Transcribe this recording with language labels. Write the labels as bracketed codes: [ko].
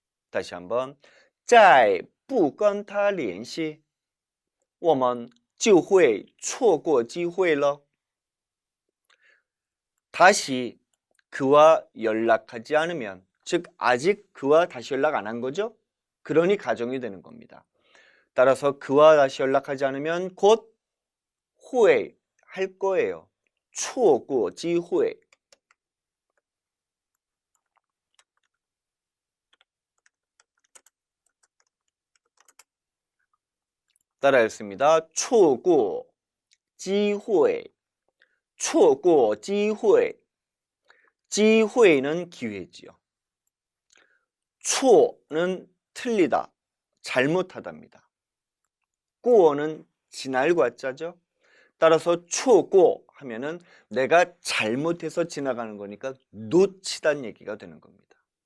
[ko] 다시 한번 [zh] 在不跟他联系我们就会错过机会了. [ko] 다시 그와 연락하지 않으면, 즉 아직 그와 다시 연락 안 한 거죠? 그러니 가정이 되는 겁니다. 따라서 그와 다시 연락하지 않으면 곧 후회 할 거예요. [zh] 错过机会. [ko] 따라 읽습니다. [zh] 错过机会错过机会 机会는 [ko] 기회지요. 错는 틀리다, 잘못하다입니다. 过는 지날 과자죠. 따라서 错过 하면은 내가 잘못해서 지나가는 거니까 놓치다는 얘기가 되는 겁니다.